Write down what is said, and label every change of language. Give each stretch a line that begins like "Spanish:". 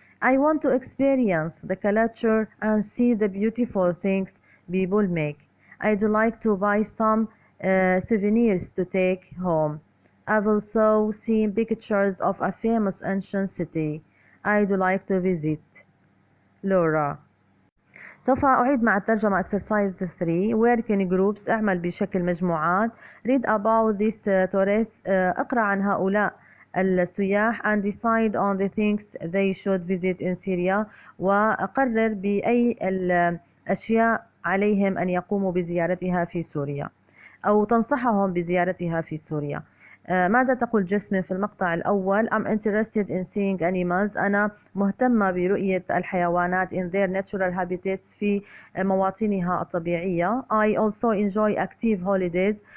English: I want to experience the culture and see the beautiful things people make. I'd like to buy some souvenirs to take home. I've also seen pictures of a famous ancient city I'd like to visit. Laura.
Arabic: سوف أعيد مع الترجمة
English: exercise 3. Work in groups.
Arabic: اعمل بشكل مجموعات.
English: Read about these tourists.
Arabic: اقرأ عن هؤلاء السياح
English: and decide on the things they should visit in Syria.
Arabic: وقرر بأي الأشياء عليهم أن يقوموا بزيارتها في سوريا أو تنصحهم بزيارتها في سوريا. ماذا تقول جسمين في المقطع الأول؟
English: I'm interested in seeing animals.
Arabic: أنا مهتمة برؤية الحيوانات
English: in their natural habitats
Arabic: في مواطنها الطبيعية.
English: I also enjoy active holidays.